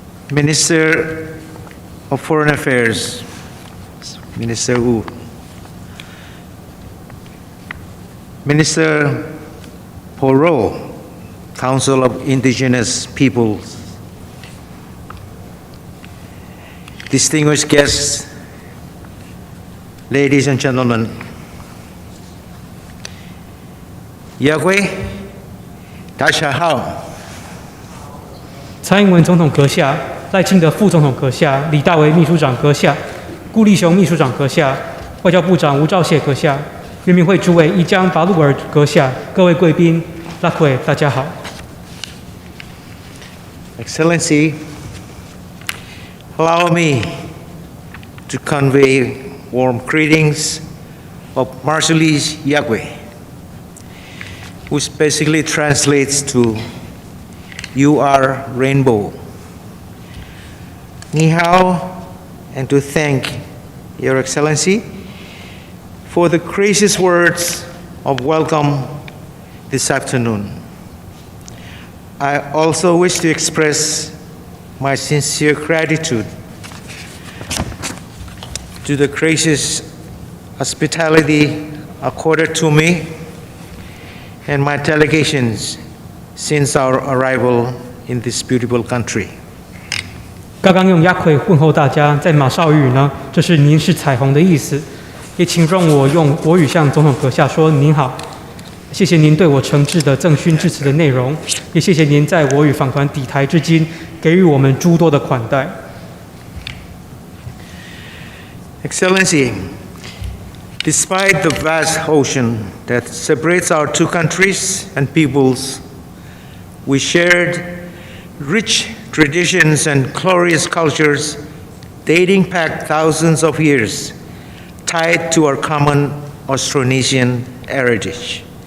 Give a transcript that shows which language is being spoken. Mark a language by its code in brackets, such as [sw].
[en] Minister of Foreign Affairs, Minister Wu, Minister Poro, Council of Indigenous Peoples, distinguished guests, ladies and gentlemen, Yahweh, [zh] 大家好。蔡英文总统阁下、赖清德副总统阁下、李大为秘书长阁下、顾立雄秘书长阁下、外交部长吴钊燮阁下、人民会主委伊江巴鲁尔阁下、各位贵宾，大家好。 [en] Excellency, allow me to convey warm greetings of Marshallese Yahweh, which basically translates to "You are rainbow." [zh] Ni hao, [en] and to thank Your Excellency for the gracious words of welcome this afternoon. I also wish to express my sincere gratitude to the gracious hospitality accorded to me and my delegations since our arrival in this beautiful country. [zh] 刚刚用雅奎问候大家，在马绍尔语呢，这是您是彩虹的意思。也请容我用国语向总统阁下说您好，谢谢您对我诚挚的赠勋致辞的内容，也谢谢您在我与访团抵台至今给予我们诸多的款待。 [en] Excellency, despite the vast ocean that separates our two countries and peoples, we shared rich traditions and glorious cultures dating back thousands of years, tied to our common Austronesian heritage.